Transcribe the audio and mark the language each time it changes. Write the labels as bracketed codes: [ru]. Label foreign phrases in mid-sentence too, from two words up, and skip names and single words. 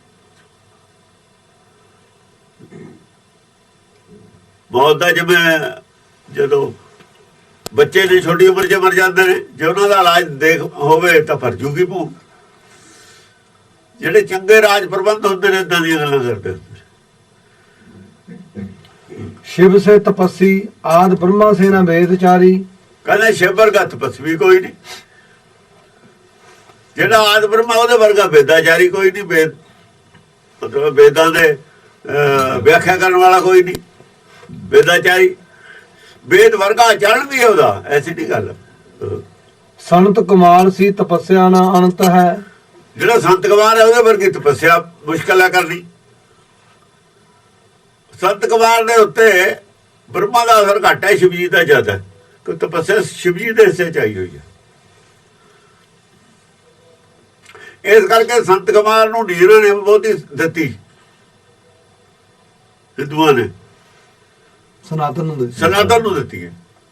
[pa] ਮੌਤ ਦਾ ਜਿਵੇਂ ਜਦੋਂ ਬੱਚੇ ਦੀ ਛੋਟੀ ਉਮਰ 'ਚ ਮਰ ਜਾਂਦੇ ਨੇ, ਜੇ ਉਹਨਾਂ ਦਾ ਇਲਾਜ ਦੇਖ ਹੋਵੇ ਤਾਂ ਭਰ ਜੂਗੀ ਭੋਗ। ਜਿਹੜੇ ਚੰਗੇ ਰਾਜ ਪ੍ਰਬੰਧ ਹੁੰਦੇ ਨੇ ਏਦਾਂ ਦੀਆਂ ਗੱਲਾਂ ਕਰਦੇ ਹੁੰਦੇ। [hi] शिव से तपस्वी आद ब्रह्मा से न वेदचारी। [pa] ਕਹਿੰਦੇ ਸ਼ਿਵ ਵਰਗਾ ਤਪਸਵੀ ਕੋਈ ਨਹੀਂ, ਜਿਹੜਾ ਆਦ ਬ੍ਰਹਮਾ ਉਹਦੇ ਵਰਗਾ ਵੇਦਾਚਾਰੀ ਕੋਈ ਨਹੀਂ। ਵੇਦ ਮਤਲਬ ਵੇਦਾਂ ਦੇ ਵਿਆਖਿਆ ਕਰਨ ਵਾਲਾ ਕੋਈ ਨਹੀਂ ਵੇਦਾਚਾਰੀ। ਵੇਦ ਵਰਗਾ ਆਚਰਣ ਵੀ ਉਹਦਾ, ਐਸੀ ਨਹੀਂ ਗੱਲ। [hi] संत कुमार सी तपस्या न अनंत है। [pa] ਜਿਹੜਾ ਸੰਤ ਕੁਮਾਰ ਹੈ ਉਹਦੇ ਵਰਗੀ ਤਪੱਸਿਆ ਮੁਸ਼ਕਲ ਹੈ ਕਰਨੀ। ਸੰਤ ਕੁਮਾਰ ਦੇ ਉੱਤੇ ਬ੍ਰਹਮਾ ਦਾ ਅਸਰ ਘੱਟ ਹੈ, ਸ਼ਿਵਜੀ ਦਾ ਜ਼ਿਆਦਾ ਹੈ, ਕਿ ਤਪੱਸਿਆ ਸ਼ਿਵਜੀ ਦੇ ਹਿੱਸੇ ਚ ਆਈ ਹੋਈ ਹੈ। ਇਸ ਕਰਕੇ ਸੰਤ ਕੁਮਾਰ ਨੂੰ ਢੀਰਾਂ ਨੇ ਬਹੁਤੀ ਦਿੱਤੀ, ਹਿੰਦੂਆਂ ਨੇ ਸਨਾਤਨ ਨੂੰ ਦਿੱਤੀ ਹੈ।